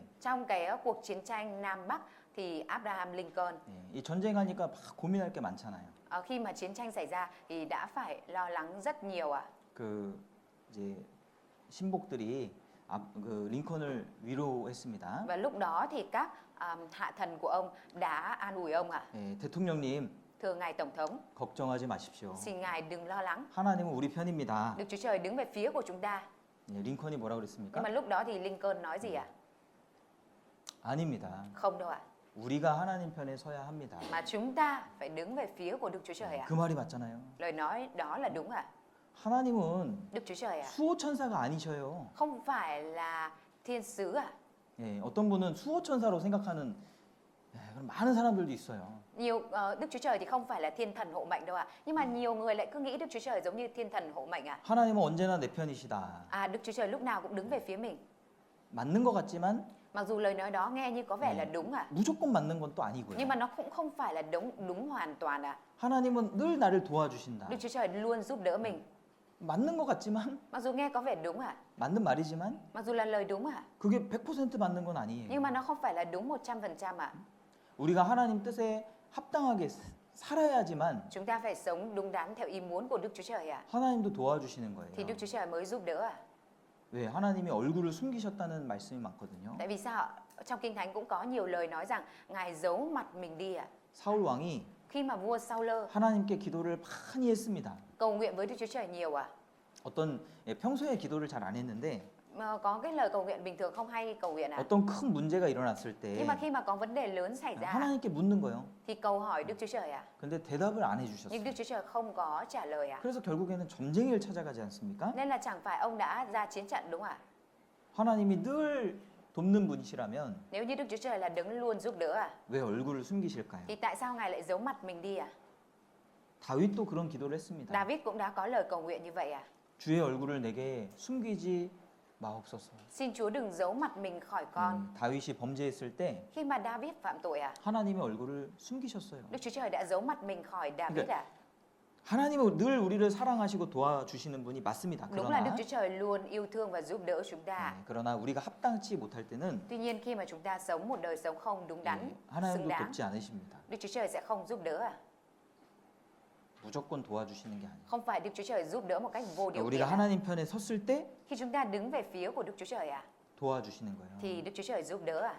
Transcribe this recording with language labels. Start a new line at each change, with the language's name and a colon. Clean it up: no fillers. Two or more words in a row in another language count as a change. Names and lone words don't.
Vietnamese: Trong cái cuộc chiến tranh Nam Bắc thì Abraham Lincoln
Korean: 이 전쟁하니까 막 고민할 게 많잖아요.
Vietnamese: khi mà chiến tranh xảy ra thì đã phải lo lắng rất nhiều ạ.
Korean: 그 이제 신복들이 그 링컨을 위로했습니다.
Vietnamese: Và lúc đó thì các hạ thần của ông đã an ủi ông ạ.
Korean: 예, 대통령님
Vietnamese: Thưa ngài tổng thống,
Korean: 걱정하지 마십시오.
Vietnamese: xin ngài đừng lo lắng.
Korean: 하나님은 우리 편입니다.
Vietnamese: Đức Chúa Trời đứng về phía của chúng ta.
Korean: 예, 링컨이 뭐라
Vietnamese: Nhưng
Korean: 그랬습니까?
Vietnamese: mà lúc đó thì Lincoln nói gì ạ?
Korean: 아닙니다.
Vietnamese: Không đâu ạ.
Korean: 우리가 하나님 편에 서야 합니다.
Vietnamese: Mà chúng ta phải đứng về phía của Đức Chúa Trời ạ.
Korean: 그 말이 맞잖아요.
Vietnamese: Lời nói đó là đúng ạ.
Korean: 하나님은
Vietnamese: Đức Chúa Trời ạ.
Korean: 수호 천사가 아니셔요.
Vietnamese: Không phải là thiên sứ ạ.
Korean: 예, 어떤 분은 수호 천사로 생각하는 그런 많은 사람들도 있어요.
Vietnamese: Đức Chúa Trời thì không phải là thiên thần hộ mệnh đâu ạ. Nhưng mà nhiều người lại cứ nghĩ Đức Chúa Trời giống như thiên thần hộ mệnh ạ.
Korean: 하나님은 언제나 내 편이시다.
Vietnamese: Đức Chúa Trời lúc nào cũng đứng về phía mình.
Korean: 맞는 것 같지만
Vietnamese: Mặc dù lời nói đó nghe như có vẻ là đúng ạ.
Korean: 무조건 맞는 건 또 아니고요.
Vietnamese: Nhưng mà nó cũng không phải là đúng hoàn toàn ạ.
Korean: 하나님은 늘 나를 도와주신다.
Vietnamese: Đức Chúa Trời luôn giúp đỡ mình.
Korean: 맞는 것 같지만
Vietnamese: Mặc dù nghe có vẻ đúng ạ.
Korean: 맞는 말이지만
Vietnamese: Mặc dù là lời đúng ạ.
Korean: 그게 100% 맞는 건 아니에요.
Vietnamese: Nhưng mà nó không phải là đúng 100% ạ.
Korean: 우리가 하나님 뜻에 합당하게 살아야지만
Vietnamese: Chúng ta phải sống đúng đắn theo ý muốn của Đức Chúa Trời ạ.
Korean: 하나님도 도와주시는 거예요.
Vietnamese: Thì Đức Chúa Trời mới giúp đỡ ạ.
Korean: 왜 하나님이 얼굴을 숨기셨다는 말씀이 많거든요.
Vietnamese: Tại vì sao ạ? Trong Kinh Thánh cũng có nhiều lời nói rằng Ngài giấu mặt mình đi ạ.
Korean: 사울 왕이
Vietnamese: Khi mà vua Saul
Korean: 하나님께 기도를 많이 했습니다.
Vietnamese: cầu nguyện với Đức Chúa Trời nhiều ạ.
Korean: 어떤 평소에 기도를 잘 안 했는데
Vietnamese: có cái lời cầu nguyện bình thường không hay cầu nguyện à?
Korean: 어떤 큰 문제가 일어났을
Vietnamese: Nhưng
Korean: 때
Vietnamese: mà khi mà có vấn đề lớn xảy ra
Korean: 하나님께 묻는 거예요.
Vietnamese: thì cầu hỏi Đức Chúa Trời à?
Korean: 근데 대답을 안
Vietnamese: Nhưng
Korean: 해주셨어요.
Vietnamese: Đức Chúa Trời không có trả lời à?
Korean: 그래서 결국에는 점쟁이를 찾아가지 않습니까?
Vietnamese: Nên là chẳng phải ông đã ra chiến trận đúng không ạ?
Korean: 하나님이 늘 돕는 분이시라면
Vietnamese: Nếu như Đức Chúa Trời là đứng luôn giúp đỡ à?
Korean: 왜 얼굴을 숨기실까요?
Vietnamese: Thì tại sao Ngài lại giấu mặt mình đi à?
Korean: 다윗도 그런 기도를 했습니다.
Vietnamese: David cũng đã có lời cầu nguyện như vậy à?
Korean: 주의 얼굴을 내게 숨기지 마옵소서.
Vietnamese: Xin Chúa đừng giấu mặt mình khỏi con.
Korean: 다윗이 범죄했을 때
Vietnamese: Khi mà David phạm tội à?
Korean: 하나님의 얼굴을 숨기셨어요.
Vietnamese: Đức Chúa Trời đã giấu mặt mình khỏi David à?
Korean: 하나님은 늘 우리를 사랑하시고 도와주시는 분이 맞습니다.
Vietnamese: Đúng là Đức
Korean: 그러나,
Vietnamese: Chúa Trời luôn yêu thương và giúp đỡ chúng ta.
Korean: 그러나 우리가 합당치 못할 때는
Vietnamese: Tuy nhiên khi mà chúng ta sống một đời sống không đúng đắn, xứng
Korean: 하나님도
Vietnamese: đáng,
Korean: 돕지 않으십니다.
Vietnamese: Đức Chúa Trời sẽ không giúp đỡ à?
Korean: 무조건 도와주시는 게 아니에요.
Vietnamese: Không phải Đức Chúa Trời giúp đỡ một cách vô điều kiện
Korean: 우리가
Vietnamese: à?
Korean: 하나님 편에 섰을 때
Vietnamese: Khi chúng ta đứng về phía của Đức Chúa Trời à?
Korean: 도와주시는 거예요.
Vietnamese: Thì Đức Chúa Trời giúp đỡ à?